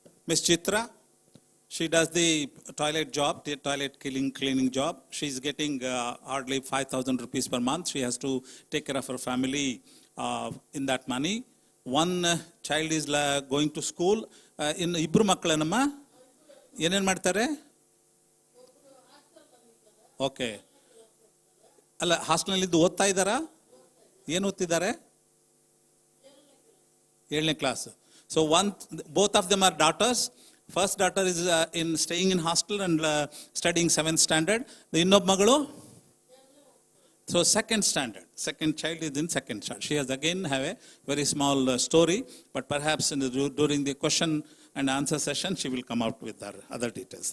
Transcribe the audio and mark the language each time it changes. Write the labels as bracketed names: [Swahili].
[English] Miss Chitra, she does the toilet job, the toilet cleaning job. She's getting hardly 5,000 rupees per month. She has to take care of her family in that money. One child is going to school. In Ibru Maklanama, [Kannada] ಏನೇನು ಮಾಡ್ತಾರೆ? Okay, ಅಲ್ಲ ಹಾಸ್ಟೆಲ್ನಲ್ಲಿದ್ದು ಓದ್ತಾ ಇದ್ದಾರಾ? ಏನು ಓದ್ತಿದ್ದಾರೆ? 7ನೇ class. [English] So both of them are daughters. First daughter is staying in hostel and studying 7th standard. The [Kannada] ಇನ್ನೊಬ್ಬ ಮಗಳು [English] so second standard. Second child is in second standard. She has again have a very small story, but perhaps during the question and answer session she will come out with her other details.